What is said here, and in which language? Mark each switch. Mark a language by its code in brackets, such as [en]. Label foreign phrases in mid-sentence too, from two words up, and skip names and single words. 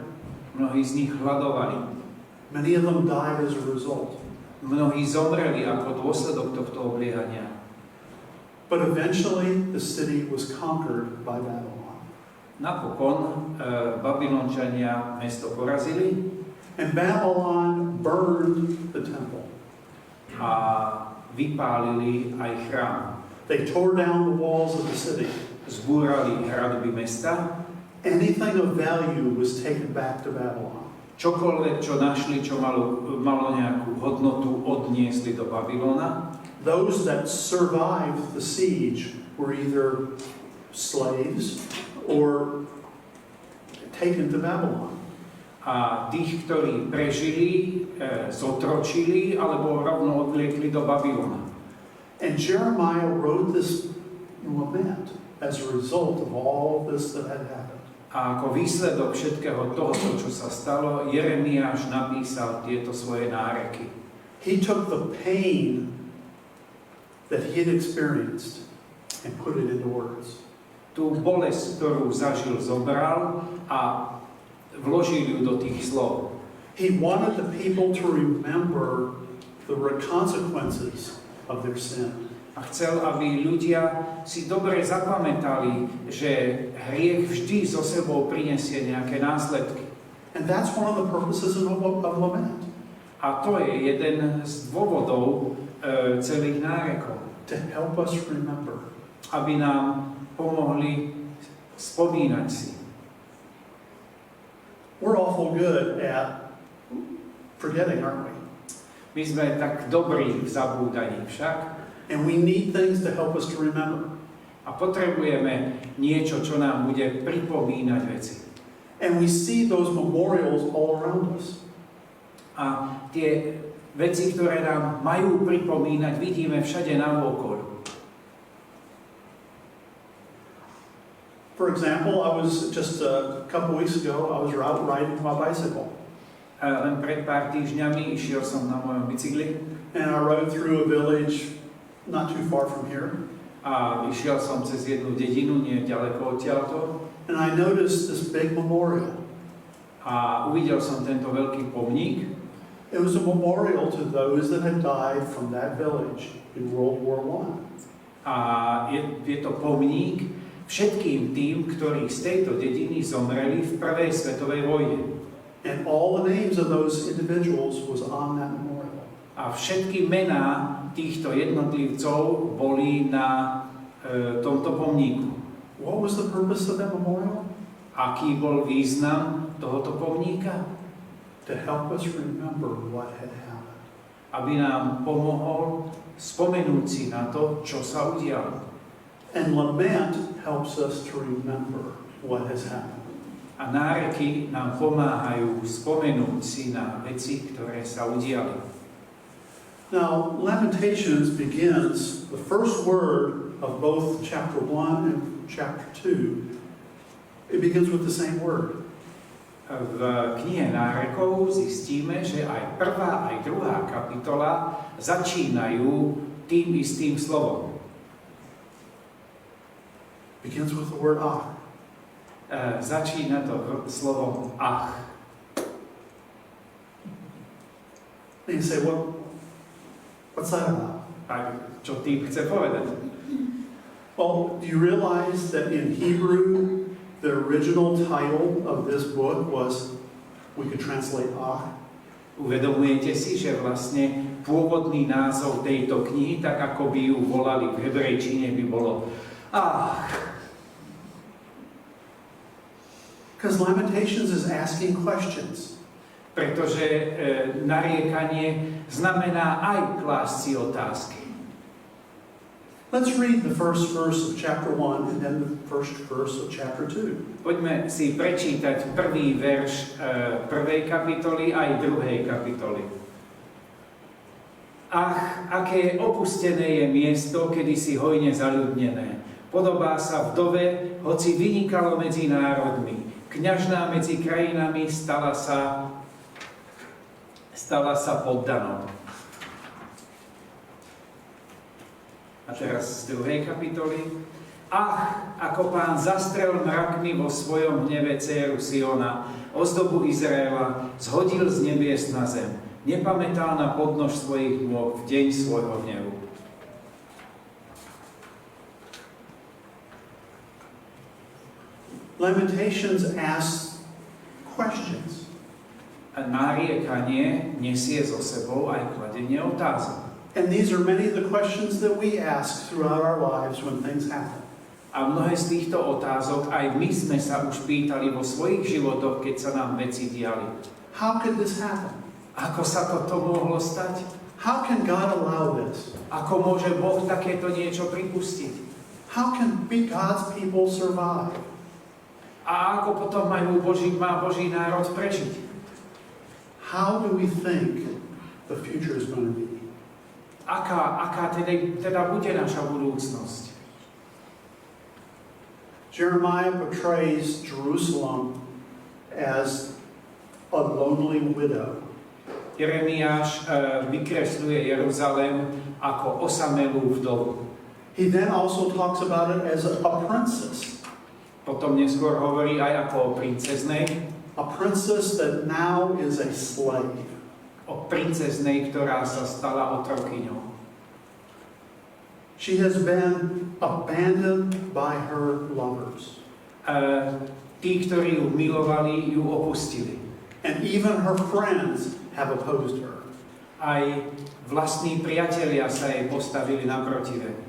[sk] Mnohí z nich hladovali. [en] Many of them died as a result. [sk] Mnohí zomreli ako dôsledok tohto obliehania. [en] But eventually the city was conquered by Babylon. [sk] Napokon Babylončania mesto porazili. [en] And Babylon burned the temple. [sk] A vypálili aj chrám. [en] They tore down the walls of the city. [sk] Zbúrali hradby mesta. [en] Anything of value was taken back to Babylon. [sk] Čokoľvek, čo našli, čo malo nejakú hodnotu, odniesli do Babylona. [en] Those that survived the siege were either slaves or taken to Babylon. [sk] A tých, ktorí prežili, zotročili alebo rovno odvliekli do Babylona. [en] And Jeremiah wrote this lament as a result of all this that had happened. [sk] A ako výsledok všetkého toho, čo sa stalo, Jeremiáš napísal tieto svoje náreky. [en] He took the pain that he had experienced and put it into words. [sk] Tú bolesť, ktorú zažil, zobral a vložil ju do tých slov. [en] He wanted the people to remember the consequences of their sin. [sk] A chcel, aby ľudia si dobre zapamätali, že hriech vždy so sebou prinesie nejaké následky. [en] And that's one of the purposes of lament. [sk] A to je jeden z dôvodov celých nárekov. [en] To help us remember. [sk] Aby nám pomohli spomínať si. [en] We're awful good at forgetting, aren't we? [sk] My sme tak dobrí v zabúdaní však. [en] And we need things to help us to remember. [sk] A potrebujeme niečo, čo nám bude pripomínať veci. [en] And we see those memorials all around us. [sk] A tie veci, ktoré nám majú pripomínať, vidíme všade naokolo. [en] For example, I was just a couple weeks ago, I was out riding my bicycle. [sk] Len pred pár týždňami išiel som na mojom bicykli. [en] And I rode through a village not too far from here. [sk] A išiel som cez jednu dedinu, nie ďaleko odtiaľto. [en] And I noticed this big memorial. [sk] A uvidel som tento veľký pomník. [en] It was a memorial to those that had died from that village in World War I. [sk] A je to pomník všetkým tým, ktorí z tejto dediny zomreli v prvej svetovej vojne. [en] And all the names of those individuals was on that memorial. [sk] A všetky mená týchto jednotlivcov boli na tomto pomníku. [en] What was the purpose of that memorial? [sk] Aký bol význam tohoto pomníka? [en] To help us remember what had happened. [sk] Aby nám pomohol spomenúť si na to, čo sa udialo. [en] And lament helps us to remember what has happened. [sk] A náreky nám pomáhajú spomenúť si na veci, ktoré sa udiali. [en] Now, Lamentations begins, the first word of both chapter 1 and chapter 2, it begins with the same word. [sk] V knihe Nárekov zistíme, že aj prvá, aj druhá kapitola začínajú tým istým slovom. [en] Begins with the word ach. [sk] Začína to slovom ach. [en] And you say, what's that about? [sk] A čo tým chce povedať? [en] Well, do you realize that in Hebrew, the original title of this book was, we could translate ach? [sk] Uvedomujete si, že vlastne pôvodný názov tejto knihy, tak ako by ju volali v hebrejčine, by bolo ach. [en] Because Lamentations is asking questions. [sk] Pretože nariekanie znamená aj klásť si otázky. [en] Let's read the first verse of chapter 1 and then the first verse of chapter 2. [sk] Poďme si prečítať prvý verš prvej kapitoly aj druhej kapitoly. Ach, aké opustené je miesto, kedysi hojne zaľudnené. Podobá sa vdove, hoci vynikalo medzi národmi. Kňažná medzi krajinami stala sa poddanou. A teraz z druhej kapitoly. Ach, ako Pán zastrel mrakmi vo svojom hneve dcéru Siona, ozdobu Izraela, zhodil z nebies na zem. Nepamätal na podnož svojich nôh v deň svojho hnevu. [en] Lamentations asks questions. [sk] A nariekanie nesie so sebou aj kladenie otázok. [en] And these are many of the questions that we ask throughout our lives when things happen. [sk] A mnohé z týchto otázok aj my sme sa už pýtali vo svojich životoch, keď sa nám veci diali. [en] How could this happen? [sk] Ako sa toto mohlo stať? [en] How can God allow this? [sk] Ako môže Boh takéto niečo pripustiť? [en] How can God's people survive? [sk] A ako potom má Boží národ prežiť? [en] How do we think the future is going to be? [sk] Aká teda bude naša budúcnosť? [en] Jeremiah portrays Jerusalem as a lonely widow. [sk] Jeremiáš vykresľuje Jeruzalém ako osamelú vdovu. [en] He then also talks about it as a princess. [sk] Potom neskôr hovorí aj ako o princeznej. [en] A princess that now is a slave. [sk] O princeznej, ktorá sa stala otrokyňou. [en] She has been abandoned by her lovers. [sk] Tí, ktorí ju milovali, ju opustili. [en] And even her friends have opposed her. [sk] Aj vlastní priatelia sa jej postavili naproti.